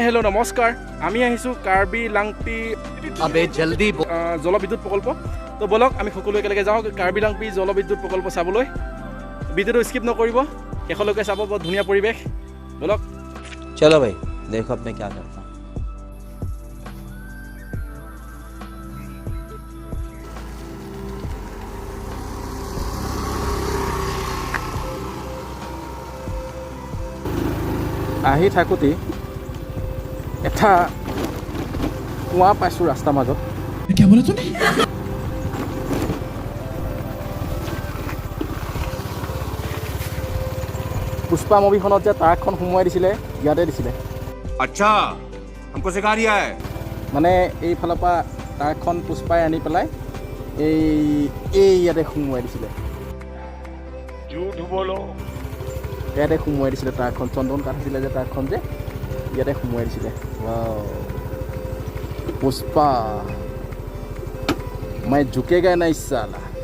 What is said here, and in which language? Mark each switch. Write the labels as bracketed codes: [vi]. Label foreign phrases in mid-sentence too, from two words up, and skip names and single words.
[as] নমস্কাৰ আমি আহিছো কাৰ্বি লাংপি [hi] अबे जल्दी [as] জলবিদ্যুৎ প্ৰকল্প তো বলক আমি সকলো একেলগে যাওঁ কাৰ্বি লাংপি জলবিদ্যুৎ প্ৰকল্প চাবলৈ ভিডিঅ'টো স্কিপ নকৰিব শেষলৈকে চাব বহুত ধুনীয়া পৰিৱেশ বলক [hi] चलो भाई देखो अब मैं क्या करता हूँ [as] আহি থাকোঁতে এটা কুঁৱা পাইছোঁ ৰাস্তাৰ মাজত পুষ্পা মুভিখনত যে ট্ৰাকখন সোমোৱাই দিছিলে ইয়াতে দিছিলে [hi] अच्छा हमको सिखा रिया है [as] মানে এইফালৰ পৰা ট্ৰাকখন পুষ্পাই আনি পেলাই ইয়াতে সোমোৱাই দিছিলে ইয়াতে সোমোৱাই দিছিলে ট্ৰাকখন চন্দন কাঠ আছিলে যে ট্ৰাকখন যে ইয়াতে সোমোৱাই দিছিলে পুষ্পা মই ঝুকেগা নাই সালা